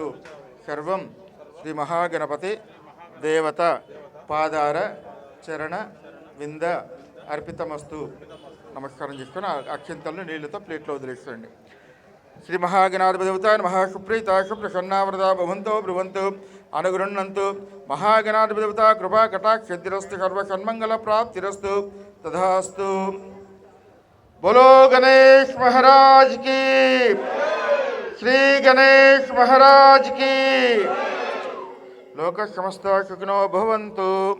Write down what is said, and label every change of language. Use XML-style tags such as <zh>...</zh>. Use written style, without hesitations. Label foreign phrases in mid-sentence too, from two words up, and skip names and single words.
<sa>సర్వం శ్రీ మహాగణపతి దేవత పాదార చరణ వింద అర్పితమస్తు.</sa> <te>నమస్కారం చేసుకొని అక్షంతలను నీళ్లతో ప్లేట్లో వదిలేసుకోండి.</te> <sa>శ్రీ మహాగణాధిపతివత మహాశుప్రీతాశు ప్రసన్నావరదా భవంతో బ్రువంతు అనుగృహ్ణంతు. మహాగణాధిపతివత కృపా కటాక్షద్రస్తు సర్వసన్మంగళ ప్రాప్తిరస్తు. తథాస్తు.</sa> <hi>बोलो गणेश महाराज की, श्री गणेश महाराज की.</hi> <sa>लोक समस्त सुखिनो भवन्तु.</sa>